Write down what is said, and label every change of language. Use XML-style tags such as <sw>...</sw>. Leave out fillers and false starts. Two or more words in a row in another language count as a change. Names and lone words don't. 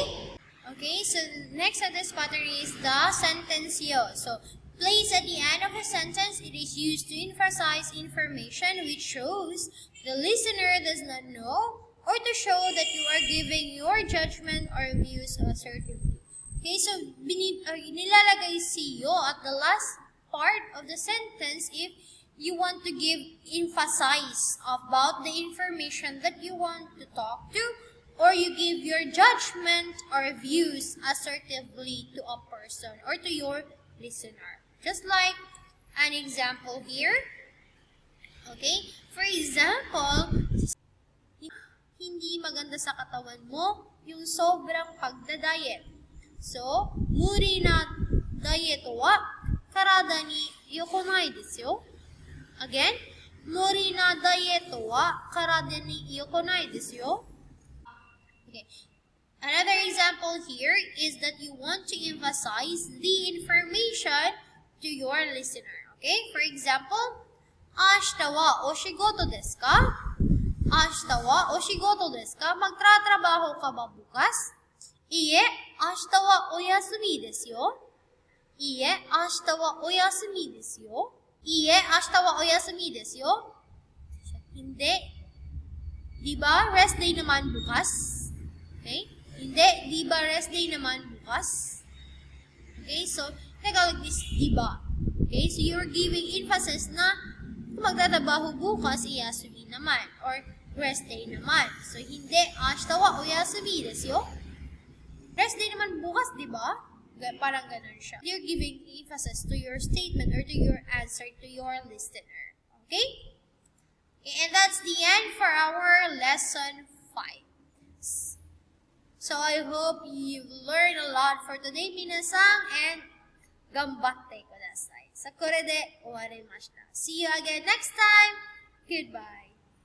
<en>Okay, so next at this pattern is the sentence yo. So placed at the end of a sentence, it is used to emphasize information which shows the listener does not know, or to show that you are giving your judgment or views assertively. Okay, so</en> <tl>nilalagay si</tl> <en>yo at the last part of the sentence if you want to give emphasize about the information that you want to talk to, or you give your judgment or views assertively to a person or to your listener. Just like an example here. Okay, for example,</en> <tl>hindi maganda sa katawan mo yung sobrang pagda-diet.</tl> <en>So,</en> <ja>無理なダイエットは体に良くないですよ。Again, 無理なダイエットは体に良くないですよ。Okay.</ja> <en>Another example here is that you want to emphasize the information to your listener. Okay? For example,</en> <ja>明日はお仕事ですか? 明日はお仕事ですか?</ja> <tl>Magtratrabaho ka ba bukas?</tl> <ja>Iye, 明日はお休みですよ。Iye, 明日はお休みですよ。Iye, 明日はお休みですよ。Hindi.</ja> <tl>Diba,</tl> <en>rest day</en> <tl>naman bukas?</tl> <en>Okay?</en> <tl>Hindi, diba,</tl> <en>rest day</en> <tl>naman bukas?</tl> <en>Okay, so, Tagalog is diba. Okay, so you're giving emphasis</en> <tl>na kung magtatrabaho bukas, iyasumi naman.</tl> <en>Or rest day naman. So, hindi,</en> <ja>明日はお休みですよ。</ja> <en>Rest day</en> <tl>naman bukas, di ba? Parang ganun siya.</tl> <en>You're giving emphasis to your statement or to your answer to your listener. Okay? And that's the end for our lesson 5. So I hope you've learned a lot for today, minasang, and</en> <ja>がんばってください. So, これで終わりました.</ja> <en>See you again next time. Goodbye.</en>